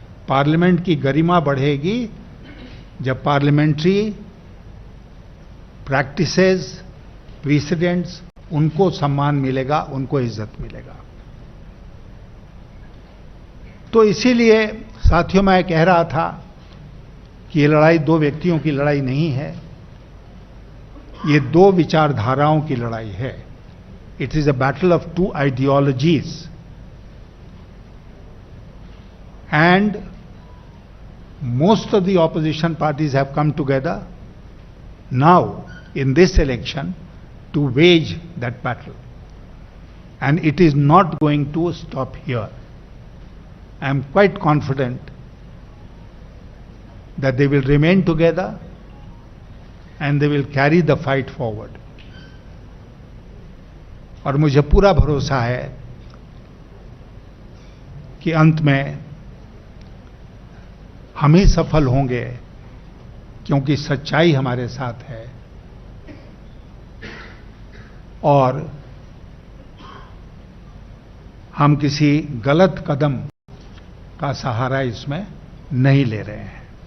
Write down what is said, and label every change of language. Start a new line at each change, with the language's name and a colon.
Hindi: Parliament की गरिमा बढ़ेगी जब पार्लियामेंट्री प्रैक्टिसेस, प्रीसिडेंट्स, उनको सम्मान मिलेगा, उनको इज्जत मिलेगा। तो इसीलिए साथियों मैं कह रहा था कि ये लड़ाई 2 व्यक्तियों की लड़ाई नहीं है, ये 2 विचारधाराओं की लड़ाई है।
English: It is a battle of 2 ideologies and most of the opposition parties have come together now in this election to wage that battle, and it is not going to stop here. I am quite confident that they will remain together and they will carry the fight forward.
Hindi: और मुझे पूरा भरोसा है कि अंत में हम ही सफल होंगे, क्योंकि सच्चाई हमारे साथ है और हम किसी गलत कदम का सहारा इसमें नहीं ले रहे हैं।